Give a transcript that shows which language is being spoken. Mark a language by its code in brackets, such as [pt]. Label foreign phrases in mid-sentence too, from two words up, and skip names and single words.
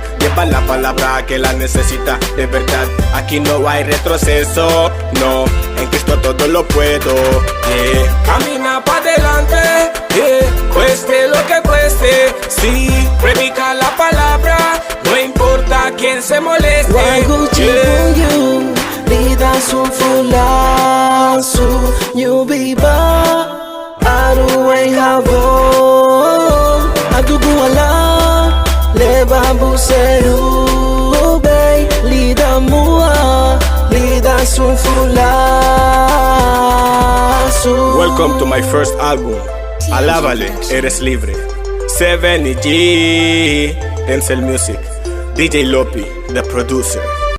[es] Lleva la palabra que la necesita de verdad. Aquí no hay retroceso, no, en Cristo todo lo puedo. Yeah. Camina para adelante, yeah. Cueste lo que cueste. Sí, predica la palabra, no importa quién se moleste. [cab] Waguchipunyu, lidas un fulazo, yubiba, aruwe yabo, antuguala, lebabu seru, bay, lida mua, lidas un fulazo. [en] Welcome to my first album. [es] Alábale, eres libre. [en] 7EG, Denzel Music, DJ Lopi, the producer.